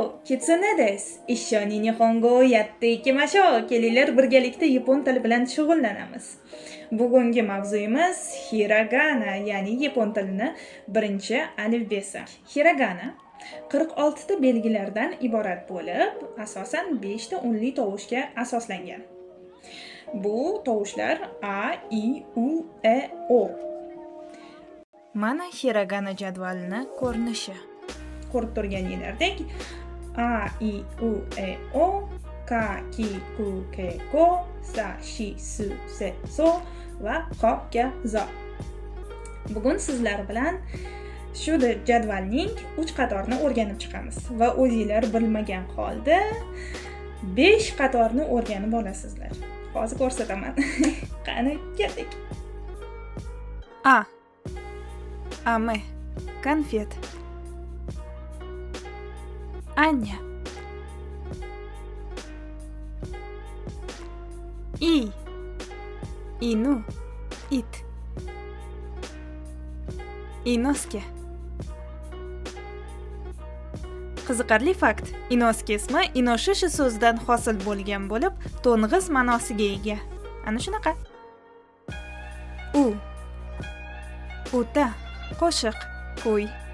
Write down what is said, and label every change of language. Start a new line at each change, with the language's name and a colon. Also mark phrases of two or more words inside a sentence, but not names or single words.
Japanese: キツネです。一緒に日本語やっていきましょう.
Uzbek: Kelinglar birgalikda yapon tili bilan shug'ullanamiz. Bugungi mavzuyimiz hiragana, ya'ni yapon tilining birinchi alifbesi. Hiragana 46 ta belgilardan iborat bo'lib, asosan 5 ta unli tovushga asoslangan. Bu tovushlar a, i, u, e, o. Mana hiragana jadvalini ko'rinishi. Ko'rib turganingizdek a, i, u, e, o, ka, ki, ku, ke, ko, sa, shi, su, se, so va ho, ga, zo. Bugun sizlar bilan shu jadvalning 3 qatorini o'rganib chiqamiz va o'zingizlar bilmagan holda 5 qatorni o'rganib olasizlar. Hozir ko'rsataman. Qani keldik. A. Ame. Konfet. Anya. I. Inu. It. Inoske. Qiziqarli fakt. Inoske ismi inoshishi so'zidan hosil bo'lgan bo'lib, to'ng'iz ma'nosiga ega. Ana shunaqa. U. Uta, qo'shiq, kuy.